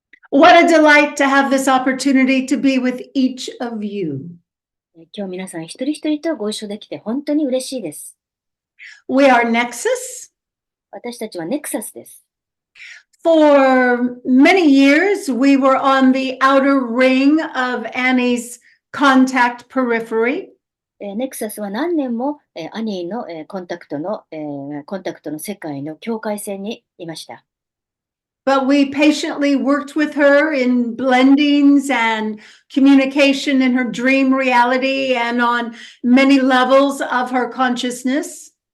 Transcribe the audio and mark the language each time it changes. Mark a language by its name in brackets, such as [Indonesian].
[English] What a delight to have this opportunity to be with each of you. [Japanese] 今日皆さん一人一人とご一緒できて本当に嬉しいです。 [English] We are Nexus. [Japanese] 私たちはネクサスです。 [English] For many years, we were on the outer ring of Annie's contact periphery. [Japanese] ネクサスは何年もアニーのコンタクトの世界の境界線にいました。 [English] But we patiently worked with her in blendings and communication in her dream reality and on many levels of her consciousness.